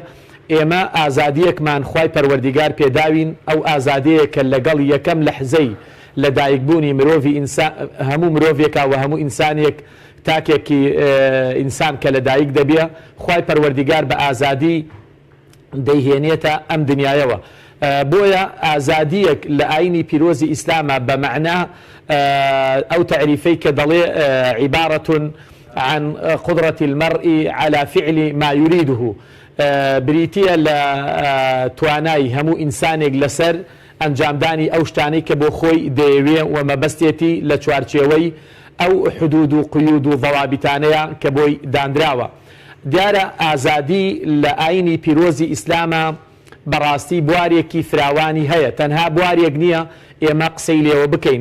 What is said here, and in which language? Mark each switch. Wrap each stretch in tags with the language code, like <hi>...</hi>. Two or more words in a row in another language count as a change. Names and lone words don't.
<ckb>ئێمە ئازادیەکمان خوای پەروەردیگار پێداوین، ئەو ئازادەیە کە لەگەڵ یەکەم لەحزەی لە دایکبوونی مرۆڤی هەموو مرۆڤێکا و هەموو ئینسانێک تاکێکی ئینسان کە لە دایک دەبێ خوای پەروەردیگار بە ئازادی دەیهێنێتە ئەم دنیایەوە. بۆیە ئازادیەک لە ئاینی پیرۆزی ئیسلامە بە مەعنا ئەو تعریفەی کە دەڵێ</ckb> <ar>عیبارەة عن قدرة المرء على فعل ما يريده،</ar> <ckb>بریتیە لە توانای هەموو ئینسانێک لەسەر ئەنجامدانی ئەو شتانەی کە بۆ خۆی دەیەوێ و مەبەستێتی لە چوارچێوەی ئەو حدود و قیود و ضەوابیتانەیە کە بۆی دانراوە. دیارە ئازادی لە ئاینی پیرۆزی ئیسلامە بەڕاستی بوارێکی فراوانی هەیە، تەنها بوارێک نییە ئێمە قسەی لێوە بکەین.</ckb>